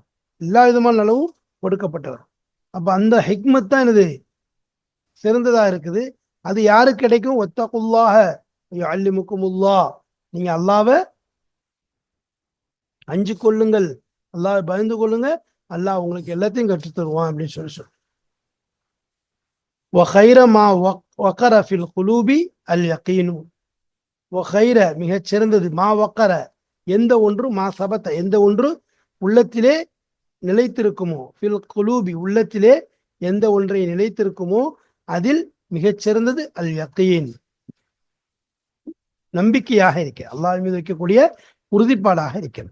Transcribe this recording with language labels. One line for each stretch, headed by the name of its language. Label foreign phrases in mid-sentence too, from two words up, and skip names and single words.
Tamil: எல்லா விதமான நலவும் கொடுக்கப்பட்டவர். அப்ப அந்த ஹிக்மத் தான் என்னது சிறந்ததா இருக்குது. அது யாருக்கு கிடைக்கும்?
Arabic: واتقوا الله ويعلمكم الله,
Tamil: நீங்க அல்லாஹ்வை அஞ்சு கொள்ளுங்கள், அல்லாஹ்வை பயந்து கொள்ளுங்க, அல்லாஹ் உங்களுக்கு எல்லாத்தையும் கற்றுத் தருவான் அப்படின்னு சொல்லி
Arabic: وخير ما وقر في القلوب اليقين.
Tamil: وخيர மிகச் சிறந்தது,
Arabic: ما وقر
Tamil: எந்த ஒன்று,
Arabic: ما ثبت
Tamil: எந்த ஒன்று உள்ளத்திலே நிலைத்திருக்குமோ,
Arabic: في القلوب
Tamil: உள்ளத்திலே எந்த ஒன்றை நிலைத்திருக்குமோ அதில் மிகச் சிறந்தது
Arabic: اليقين
Tamil: நம்பிக்கையாக இருக்க, அல்லாஹ் மீது வைக்கக்கூடிய உறுதிப்பாடாக இருக்கிறது.